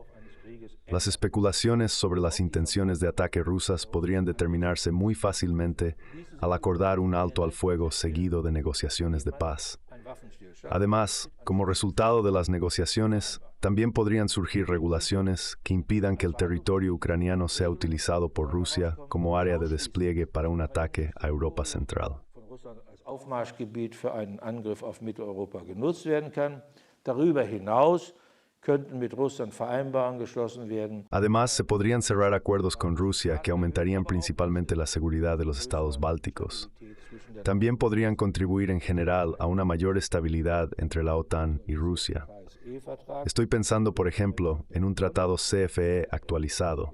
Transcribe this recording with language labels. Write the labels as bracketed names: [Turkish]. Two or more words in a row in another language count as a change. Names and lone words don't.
[Spanish] Las especulaciones sobre las intenciones de ataque rusas podrían determinarse muy fácilmente al acordar un alto al fuego seguido de negociaciones de paz. Además, como resultado de las negociaciones, también podrían surgir regulaciones que impidan que el territorio ucraniano sea utilizado por Rusia como área de despliegue para un ataque a Europa Central. [German] von Russland als Aufmarschgebiet für einen Angriff auf Mitteleuropa genutzt werden kann. Darüber hinaus könnten mit Russland Vereinbarungen geschlossen werden. [Spanish] Además, se podrían cerrar acuerdos con Rusia que aumentarían principalmente la seguridad de los estados bálticos. También podrían contribuir en general a una mayor estabilidad entre la OTAN y Rusia. Estoy pensando, por ejemplo, en un tratado CFE actualizado.